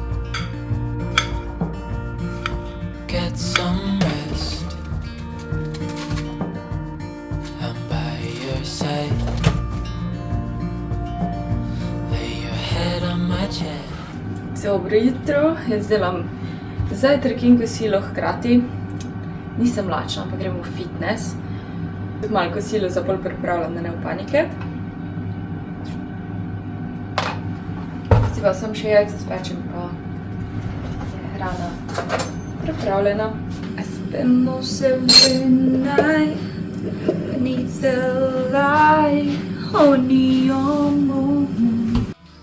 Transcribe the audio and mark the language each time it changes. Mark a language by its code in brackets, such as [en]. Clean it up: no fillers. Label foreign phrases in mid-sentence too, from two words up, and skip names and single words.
[en] Get some rest. I'm by your side. Lay your head on my chest. [sl] Dobro jutro, jaz delam zajtrk in kosilo hkrati. Nisem lačna, ampak grem v fitness. Malo kosilo za pol pripravljam, da ne v panike. Pa sem še jajce spečem, pa je hrana pripravljena. [en] I spend most every night beneath the light, Only your moon.